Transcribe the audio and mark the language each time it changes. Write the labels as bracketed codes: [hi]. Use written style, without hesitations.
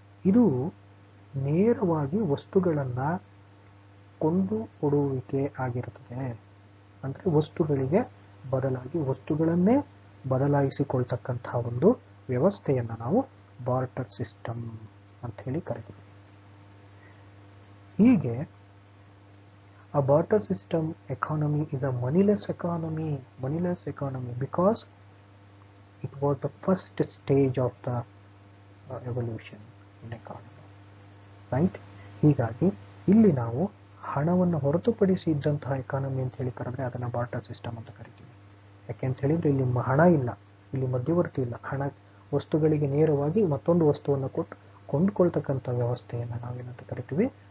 [kn] ಇದು ನೇರವಾಗಿ ವಸ್ತುಗಳನ್ನು ಕೊಂಡು ಕೊಡುವಿಕೆ ಆಗಿರುತ್ತದೆ. ಅಂದರೆ ವಸ್ತುಗಳಿಗೆ ಬದಲಾಗಿ ವಸ್ತುಗಳನ್ನೇ ಬದಲಾಯಿಸಿಕೊಳ್ತಕ್ಕಂತಹ ಒಂದು ವ್ಯವಸ್ಥೆಯನ್ನು ನಾವು ಬಾರ್ಟರ್ ಸಿಸ್ಟಮ್ ಅಂತ ಹೇಳಿ ಕರಿತೀವಿ. [en] ಹೀಗೆ a barter system economy is a moneyless economy because it was the first stage of the evolution in economy, right? [kn] ಹೀಗಾಗಿ ಇಲ್ಲಿ ನಾವು ಹಣವನ್ನು ಹೊರತುಪಡಿಸಿ ಇದ್ದಂತಹ ಎಕಾನಮಿ ಅಂತ ಹೇಳಿ ಕರೆದ್ರೆ ಅದನ್ನು ಬಾರ್ಟರ್ ಸಿಸ್ಟಮ್ ಅಂತ ಕರಿತೀವಿ. ಯಾಕೆ ಅಂತ ಹೇಳಿದ್ರೆ ಇಲ್ಲಿ ಹಣ ಇಲ್ಲ, ಇಲ್ಲಿ ಮಧ್ಯವರ್ತಿ ಇಲ್ಲ. ಹಣ ವಸ್ತುಗಳಿಗೆ ನೇರವಾಗಿ ಮತ್ತೊಂದು ವಸ್ತುವನ್ನು ಕೊಟ್ಟು ಕೊಂಡ್ಕೊಳ್ತಕ್ಕಂಥ ವ್ಯವಸ್ಥೆಯನ್ನು ನಾವೇನಂತ ಕರಿತೀವಿ?